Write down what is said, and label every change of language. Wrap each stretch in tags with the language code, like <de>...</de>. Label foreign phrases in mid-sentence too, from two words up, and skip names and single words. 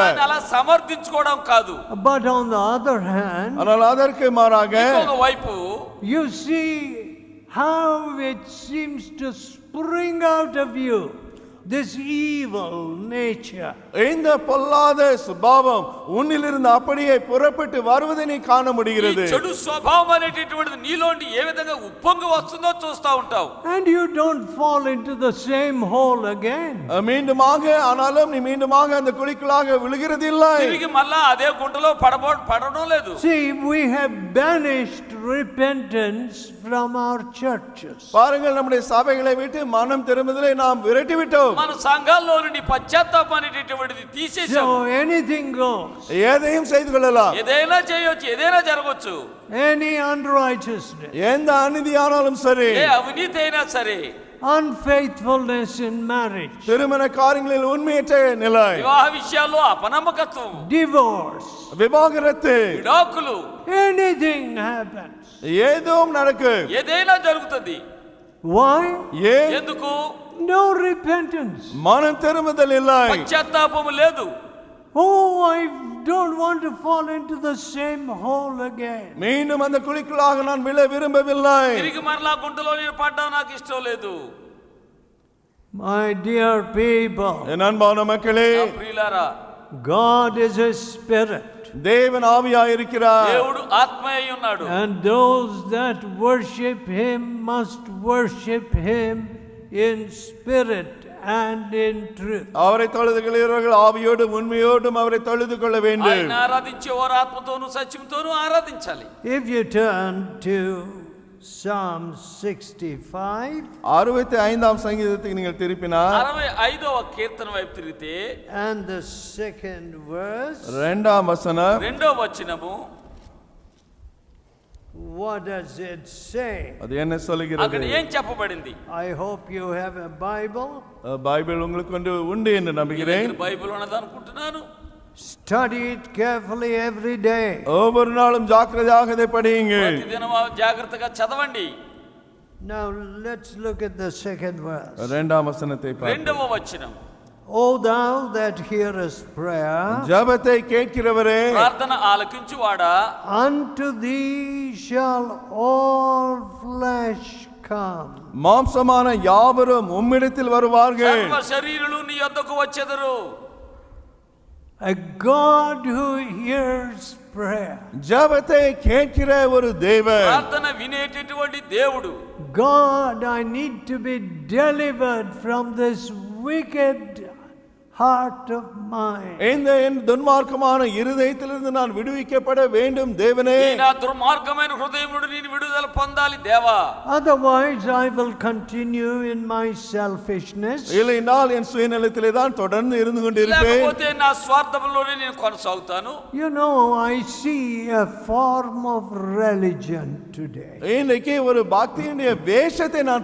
<te>అలా సమర్థించుకోవడం కాదు.</te> <en>But on the other hand,</en> <ta>ஆனால் அதற்கு மாறாக</ta> <te>ఇంకొక వైపు</te> <en>you see how it seems to spring out of you, this evil nature.</en> <ta>இந்த பொல்லாத சுபாவம் உன்னிலிருந்து அப்படியே புறப்பட்டு வருவதை நீ காண முடிகிறது.</ta> <te>ఈ చెడు స్వభావం అనేటటువంటిది నీలోండి ఏ విధంగా ఉప్పొంగి వస్తుందో చూస్తా ఉంటావు.</te> <en>And you don't fall into the same hole again.</en> <ta>மீண்டுமாக ஆனாலும் நீ மீண்டுமாக அந்த குழிக்குள்ளாக விழுகிறது இல்லை.</ta> <te>తిరిగి మళ్ళా అదే గుంటలో పడడం లేదు.</te> <en>See, we have banished repentance from our churches.</en> <ta>பாருங்கள், நம்முடைய சபைகளை விட்டு மனம் திரும்புதலை நாம் விரட்டி விட்டோம்.</ta> <te>మన సంఘాల్లో నుండి పశ్చాత్తాపం అనేటటువంటిది తీసేసాం.</te> <en>So anything goes.</en> <ta>எதையும் செய்து கொள்ளலாம்.</ta> <te>ఏదైనా చేయొచ్చు, ఏదైనా జరగవచ్చు.</te> <en>Any unrighteousness.</en> <ta>எந்த அநீதியானாலும் சரி,</ta> <te>ఏ అవినీతి అయినా సరే,</te> <en>unfaithfulness in marriage,</en> <ta>திருமண காரியங்களில் உண்மையற்ற நிலை,</ta> <te>వివాహ విషయాల్లో అపనమ్మకత్వం,</te> <en>divorce,</en> <ta>விவாகரத்து,</ta> <te>విడాకులు,</te> <en>anything happens.</en> <ta>ஏதும் நடக்கு.</ta> <te>ఏదైనా జరుగుతుంది.</te> <en>Why?</en> <ta>ஏன்?</ta> <te>ఎందుకు?</te> <en>No repentance.</en> <ta>மனம் திரும்புதல் இல்லை.</ta> <te>పశ్చాత్తాపము లేదు.</te> <en>Oh, I don't want to fall into the same hole again.</en> <ta>மீண்டும் அந்த குழிக்குள்ளாக நான் விழ விரும்பவில்லை.</ta> <te>తిరిగి మరలా గుంటలో నేను పడ్డం నాకు ఇష్టం లేదు.</te> <en>My dear people,</en> <ta>என் அன்பான மக்களே,</ta> <te>నా ప్రియులారా,</te> <en>God is a spirit.</en> <ta>தேவன் ஆவியாய் இருக்கிறார்.</ta> <te>దేవుడు ఆత్మ అయి ఉన్నాడు.</te> <en>And those that worship him must worship him in spirit and in truth.</en> <ta>அவரை தொழுதுகிறவர்கள் ஆவியோடும் உண்மையோடும் அவரை தொழுது கொள்ள வேண்டும்.</ta> <te>ఆయన ఆరాధించే వారు ఆత్మతోను సత్యంతోను ఆరాధించాలి.</te> <en>If you turn to Psalm 65</en> <ta>65ஆம் சங்கீதத்துக்கு நீங்கள் திருப்பினார்</ta> <te>65వ కీర్తన వైపు తిరిగితే</te> <en>and the second verse,</en> <ta>2ஆம் வசனம்,</ta> <te>రెండవ వచనము,</te> <en>what does it say?</en> <ta>அது என்ன</ta> <te>అక్కడ</te> <ta>சொல்கிறது?</ta> <te>ఏం చెప్పబడింది?</te> <en>I hope you have a Bible.</en> <ta>பைபிள் உங்களுக்கு உண்டு என்று நம்புகிறேன்.</ta> <te>బైబిల్ ఉన్నది అనుకుంటున్నాను.</te> <en>Study it carefully every day.</en> <ta>ஒவ்வொரு நாளும் ஜாக்கிரதையாக இதை படியுங்கள்.</ta> <te>ప్రతిదినం జాగ్రత్తగా చదవండి.</te> <en>Now let's look at the second verse.</en> <ta>2ஆம் வசனத்தை பார்ப்போம்.</ta> <te>రెండవ వచనం,</te> <en>O thou that hearest prayer,</en> <ta>ஜெபத்தை கேட்கிறவரே,</ta> <te>ప్రార్థన ఆలకించువాడా,</te> <en>unto thee shall all flesh come.</en> <ta>மாம்சமான யாவரும் உம்மிடத்தில் வருவார்கள்.</ta> <te>సర్వ శరీరులు నీ యొద్దకు వచ్చెదరు.</te> <en>A God who hears prayer.</en> <ta>ஜெபத்தை கேட்கிற ஒரு தேவன்.</ta> <te>ప్రార్థన వినేటటువంటి దేవుడు.</te> <en>God, I need to be delivered from this wicked heart of mine.</en> <ta>இந்த என் துன்மார்க்கமான இருதயத்திலிருந்து நான் விடுவிக்கப்பட வேண்டும் தேவனே.</ta> <te>ఈ నా దుర్మార్గమైన హృదయం నుండి నేను విడుదల పొందాలి దేవా.</te> <en>Otherwise I will continue in my selfishness.</en> <ta>இல்லைனால் என் சுயநலத்திலே தான் தொடர்ந்து இருந்து கொண்டிருப்பேன்.</ta> <te>లేకపోతే నా స్వార్థంలోనే నేను కొనసాగుతాను.</te> <en>You know, I see a form of religion today.</en> <ta>இன்னைக்கு ஒரு பக்தியுடைய வேஷத்தை நான்</ta>